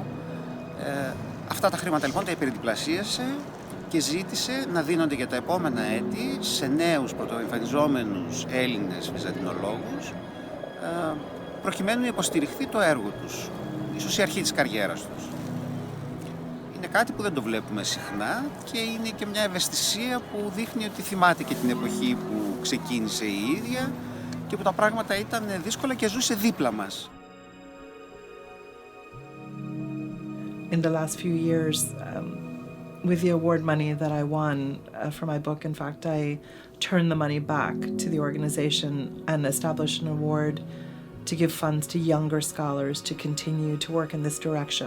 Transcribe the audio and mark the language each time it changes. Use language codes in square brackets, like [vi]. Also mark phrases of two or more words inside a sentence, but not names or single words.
[el] Αυτά τα χρήματα λοιπόν τα υπερδιπλασίασε και ζήτησε να δίνονται για τα επόμενα έτη σε νέους πρωτοεμφανιζόμενους Έλληνες βυζαντινολόγους, προκειμένου να υποστηριχθεί το έργο τους, ίσως η αρχή της καριέρας τους. Είναι κάτι που δεν το βλέπουμε συχνά και είναι και μια ευαισθησία που δείχνει ότι θυμάται και την εποχή που ξεκίνησε η ίδια και που τα πράγματα ήταν δύσκολα και ζούσε δίπλα μας. [en] In the last few years, with the award money that I won for my book, in fact, I turned the money back to the organization and established an award to give funds to younger scholars to continue to work in this direction.